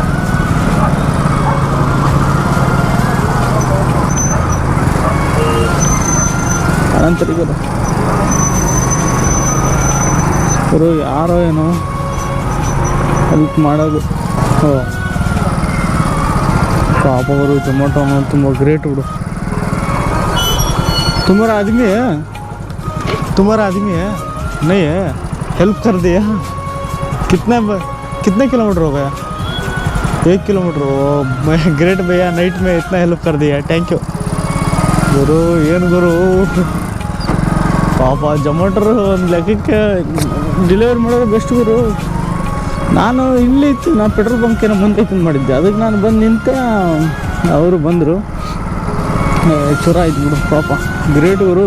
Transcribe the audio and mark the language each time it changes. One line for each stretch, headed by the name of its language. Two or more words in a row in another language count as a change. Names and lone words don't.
Kannada: ಅನಂತರಿಗದ ಗುರು ಯಾರೋ ಏನೋ ಹೆಲ್ಪ್ ಮಾಡೋದು. ಪಾಪ ಗುರು, ಜೊಮೊಟೊ ಅನ್ನೋದು ತುಂಬ ಗ್ರೇಟ್ ಬಿಡು.
Hindi: तुम्हारा आदमी है नहीं है, हेल्प कर दिया। कितने किलोमीटर हो गया? 1 किलोमीटर हो। ग्रेट भैया, नाइट में इतना हेल्प कर दिया,
English: thank you
Hindi: गुरु।
Kannada: ಏನು ಗುರು ಪಾಪ ಜೊಮೊಟೊ ಒಂದು ಲೆಕ್ಕಕ್ಕೆ ಡೆಲಿವರಿ ಮಾಡೋದು ಬೆಸ್ಟ್ ಗುರು. ನಾನು ಇಲ್ಲಿ ಇತ್ತು, ನಾನು ಪೆಟ್ರೋಲ್ ಬಂಕಿನ ಮುಂದೆ ಇತ್ತು ಮಾಡಿದ್ದೆ, ಅದಕ್ಕೆ ನಾನು ಬಂದು ನಿಂತೆ, ಅವರು ಬಂದರು. ಚೂರ ಆಯ್ತು ಬಿಡು ಪಾಪ, ಗ್ರೇಟ್ ಗುರು.